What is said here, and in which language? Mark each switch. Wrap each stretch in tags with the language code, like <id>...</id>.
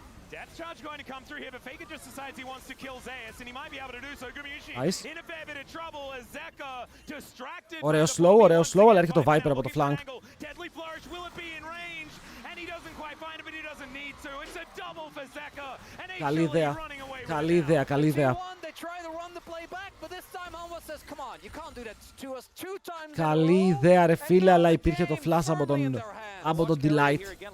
<en>Death charge going to come through here, but Faker just decides he wants to kill Zeus, and he might be able to do so. Gumayushi Nice. in a fair bit of trouble as Zeka distracted.</en> <el>Ωραίο slow, αλλά έρχεται το Viper από το flank.</el> <en>Deadly flourish, will it be in range? And he doesn't quite find it, but he doesn't need to. It's a double for Zeka. And he's</en> <el>Καλή ιδέα.</el> <en>running away.</en> <el>Καλή ιδέα, καλή ιδέα.</el> <en>They try to run the play back, but this time Hanwha says, "Come on, you can't do that to us 2 times."</en> <el>Καλή ιδέα ρε φίλε, αλλά υπήρχε το flash από τον Delight.</el>